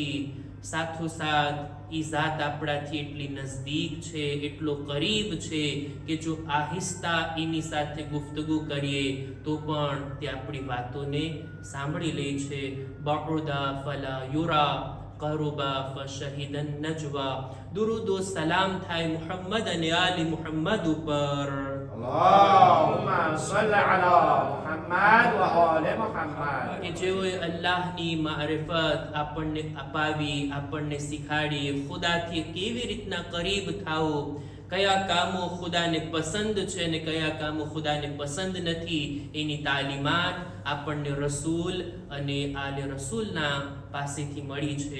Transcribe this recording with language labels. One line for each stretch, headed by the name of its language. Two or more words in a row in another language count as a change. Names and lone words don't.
Gujarati: સાથોસાથ એ જાત આપણાથી એટલી નજદીક છે, એટલો કરીબ છે કે જો આહિસ્તા એની સાથે ગુફ્તગુ કરીએ તો પણ તે આપણી વાતોને સાંભળી લે છે.
Arabic: بعد فلا يرى قرب فشهد النجوى.
Gujarati: દુરૂદ વ સલામ થાય મુહમ્મદ અને આલી મુહમ્મદ ઉપર.
Arabic: اللهم صل على محمد وآل محمد
Gujarati: કે જેઓએ અલ્લાહની મારિફત આપણને અપાવી, આપણને શીખાડી ખુદાથી કેવી રીતના કરીબ થાઓ, કયા કામો ખુદાને પસંદ છે અને કયા કામો ખુદાને પસંદ નથી, એની તાલીમાત આપણને રસૂલ અને આલે રસૂલના પાસેથી મળી છે.